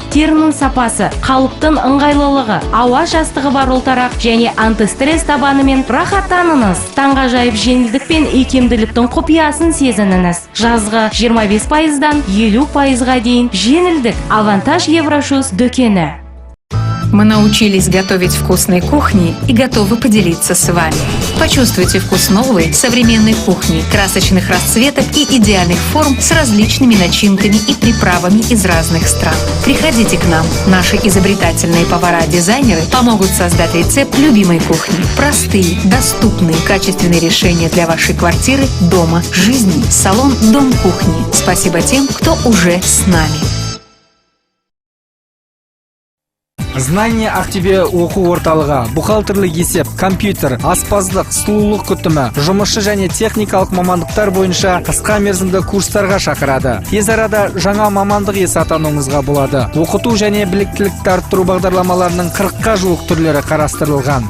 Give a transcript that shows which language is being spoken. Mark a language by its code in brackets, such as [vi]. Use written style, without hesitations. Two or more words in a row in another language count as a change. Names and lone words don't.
[kk] Терінің сапасы, қалыптың ыңғайлылығы, ауа жастығы бар ұлтарақ және антистресс табанымен рахаттаныңыз. Таңғажайып жеңілдік пен икемділіктің құпиясын сезініңіз. Жазғы 25%-дан 50%-ға дейін жеңілдік. Авантаж Еврошуз дүкені. [ru] Мы научились готовить вкусные кухни и готовы поделиться с вами. Почувствуйте вкус новой, современной кухни, красочных расцветок и идеальных форм с различными начинками и приправами из разных стран. Приходите к нам. Наши изобретательные повара-дизайнеры помогут создать рецепт любимой кухни. Простые, доступные, качественные решения для вашей квартиры, дома, жизни. Салон «Дом кухни». Спасибо тем, кто уже с нами. [kk] Знание Ақтөбе оқу орталығы, бухгалтерлік есеп, компьютер, аспаздық, сұлулық күтімі, жұмысшы және техникалық мамандықтар бойынша қысқа мерзімді курстарға шақырады. Тез арада жаңа мамандық иесі атануыңызға болады. Оқыту және біліктілікті арттыру бағдарламаларының 40-қа жуық түрлері қарастырылған.